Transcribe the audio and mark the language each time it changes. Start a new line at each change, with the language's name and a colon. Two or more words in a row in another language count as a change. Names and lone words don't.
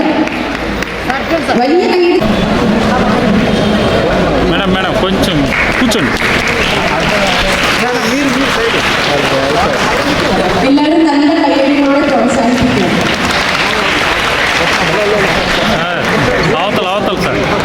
Malayalam: വലിയ
Telugu: మేడం కొంచెం కూర్చోండి.
Malayalam: എല്ലാവരും നല്ല കയ്യടികളോടെ പ്രോത്സാഹിപ്പിക്കും.
Telugu: అవతల సార్.